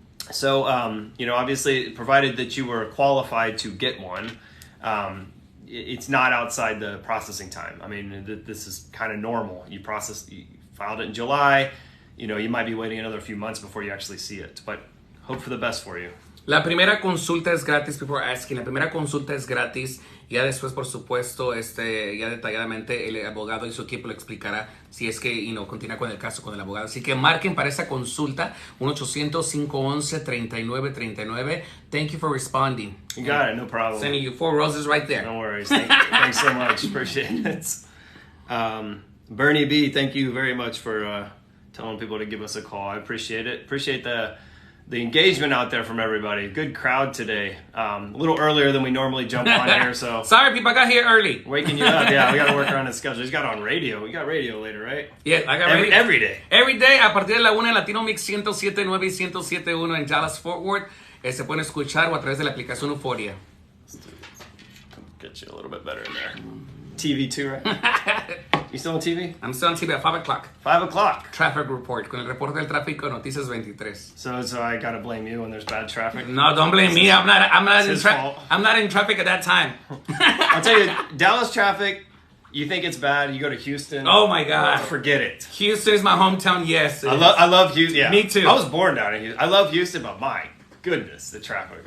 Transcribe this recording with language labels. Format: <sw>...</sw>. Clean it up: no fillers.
<en>So, obviously, provided that you were qualified to get one, it's not outside the processing time. I mean, this is kind of normal. You filed it in July, you might be waiting another few months before you actually see it, but hope for the best for you.</en> <es>La primera consulta es gratis,</es> <en>before asking.</en> <es>La primera consulta es gratis. Ya después, por supuesto, ya detalladamente el abogado y su equipo le explicará si es que continúa con el caso con el abogado. Así que marquen para esa consulta 1-800-511-3939.</es> <en>Thank you for responding. You got it, no problem. Sending you 4 roses right there. No worries. Thanks so much. Appreciate it. Bernie B, thank you very much for telling people to give us a call. I appreciate it. Appreciate the engagement out there from everybody. Good crowd today. A little earlier than we normally jump on here, so. Sorry, people, I got here early. Waking you up, yeah. We got to work around the schedule. He's got on radio. We got radio later, right? Yeah, I got radio. Every day. Every day,</en> <es>a partir de la 1 en Latino Mix 107.9 y 107.1 en Dallas Fort Worth. Se pueden escuchar o a través de la aplicación Euphoria.</es> <en>Get you a little bit better in there. TV too, right? You still on TV? I'm still on TV at 5 o'clock. 5 o'clock. Traffic report,</en> <es>con el reporte del tráfico, Noticias 23.</es> <en>So I gotta blame you when there's bad traffic. No, don't blame me. I'm not his fault. I'm not in traffic at that time. I'll tell you, Dallas traffic. You think it's bad? You go to Houston. Oh my God. Forget it. Houston is my hometown. Yes, I love Houston. Yeah, Me too. I was born down in Houston. I love Houston, but my goodness, the traffic.</en>